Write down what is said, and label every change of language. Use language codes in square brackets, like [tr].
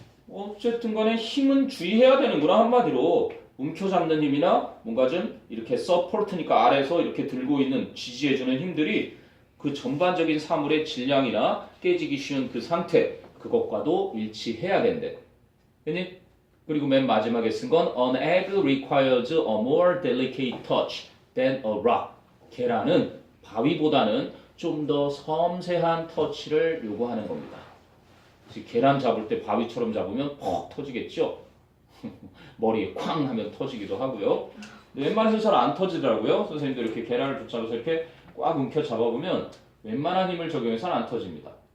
[ko] 어쨌든 간에 힘은 주의해야 되는구나. 한마디로 움켜잡는 힘이나 뭔가 좀 이렇게 서포트니까 아래에서 이렇게 들고 있는 지지해주는 힘들이 그 전반적인 사물의 질량이나 깨지기 쉬운 그 상태, 그것과도 일치해야 된대. 됐니? 그리고 맨 마지막에 쓴 건 [en] An egg requires a more delicate touch than a rock. [ko] 계란은 바위보다는 좀 더 섬세한 터치를 요구하는 겁니다. 계란 잡을 때 바위처럼 잡으면 퍽 터지겠죠? 머리에 쾅 하면 터지기도 하고요. 웬만해서 잘 안 터지더라고요. 선생님도 이렇게 계란을 붙잡아서 이렇게 꽉 움켜 잡아보면 웬만한 힘을 적용해서는 안 터집니다.